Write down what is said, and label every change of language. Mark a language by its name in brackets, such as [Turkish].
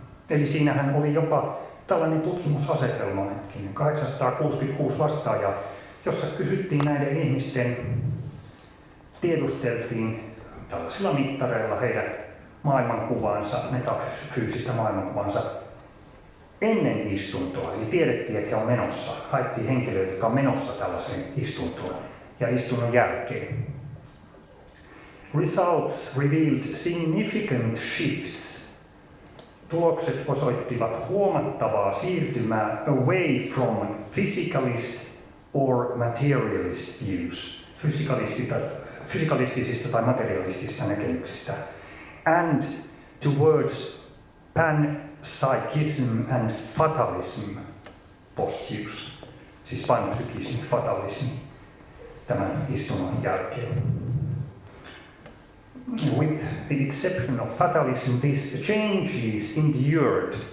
[Finnish] Eli siinähän oli jopa tällainen tutkimusasetelma, 866 vastaajaa, jossa kysyttiin näiden ihmisten, tiedusteltiin tällaisilla mittareilla heidän maailmankuvaansa, metafyysistä maailmankuvaansa ennen istuntoa. Eli tiedettiin, että he on menossa, haettiin henkilöitä, jotka on menossa tällaiseen istuntoon ja istunnon jälkeen. [English] Results revealed significant shifts. [Finnish] Tulokset osoittivat huomattavaa siirtymää [English] away from physicalist or materialist views, [Finnish] fysikalistisista tai materialistisista näkemyksistä, [English] and towards panpsychism and fatalism postures, [Finnish] siis panpsykismi, fatalismi tämän istunnon jälkeen. [English] With the exception of fatalism, these changes endured.